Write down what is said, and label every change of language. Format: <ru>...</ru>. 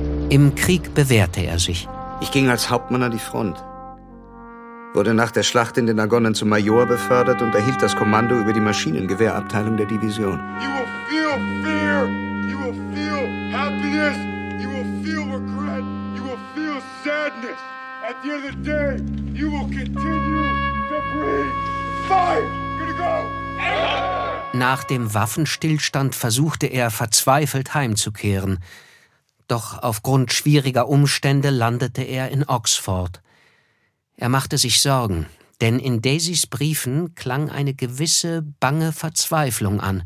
<de>Im Krieg bewährte er sich. Ich ging als Hauptmann an die Front. Wurde nach der Schlacht in den Argonnen zum Major befördert und erhielt das Kommando über die Maschinengewehrabteilung der Division.</de> <en>You will feel fear, you will feel happiness, you will feel regret, you will feel sadness. At the end of the day, you will continue to breathe. Fire! Gonna go!</en> <de>Nach dem Waffenstillstand versuchte er verzweifelt heimzukehren. Doch aufgrund schwieriger Umstände landete er in Oxford. Er machte sich Sorgen, denn in Daisys Briefen klang eine gewisse bange Verzweiflung an.</de>